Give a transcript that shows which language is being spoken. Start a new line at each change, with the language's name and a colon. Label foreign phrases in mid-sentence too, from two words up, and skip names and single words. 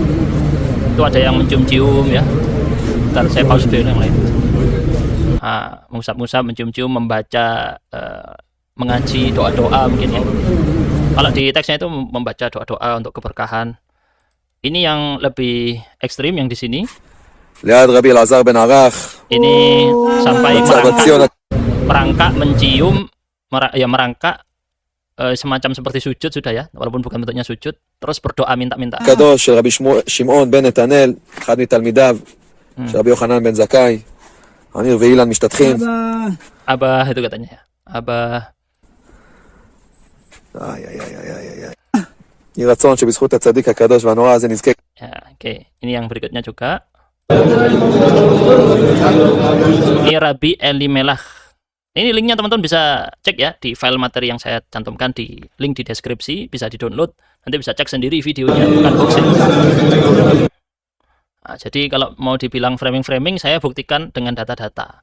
Indonesian: Itu ada yang mencium-cium ya. Ntar saya pause dulu yang lain. Mengusap-ngusap, mencium-cium, membaca, mengaji doa-doa mungkin ya. Kalau di teksnya itu membaca doa-doa untuk keberkahan. Ini yang lebih ekstrim yang di sini.
Hebrew: ליד רבי אלעזר בן ערך,
Indonesian: Ini sampai
Hebrew: מצב ציון
Indonesian: merangkak, mencium, merangkak semacam seperti sujud sudah ya, walaupun bukan bentuknya sujud, terus berdoa minta-minta.
Hebrew: הקדוש של רבי שמעון בן נתנאל, אחד מתלמידיו של רבי יוחנן בן זכאי, אמיר ואילן משתתחים.
Indonesian: Abah itu katanya ya. Abah.
Hebrew: יהי רצון שבזכות הצדיק הקדוש והנורא הזה נזכה.
Indonesian: Ya, oke. Ini yang berikutnya juga. Ini Rabi Elimelech. Ini linknya teman-teman bisa cek ya di file materi yang saya cantumkan di link di deskripsi, bisa di-download. Nanti bisa cek sendiri videonya, bukan hoax ini. Nah, jadi kalau mau dibilang framing-framing, saya buktikan dengan data-data.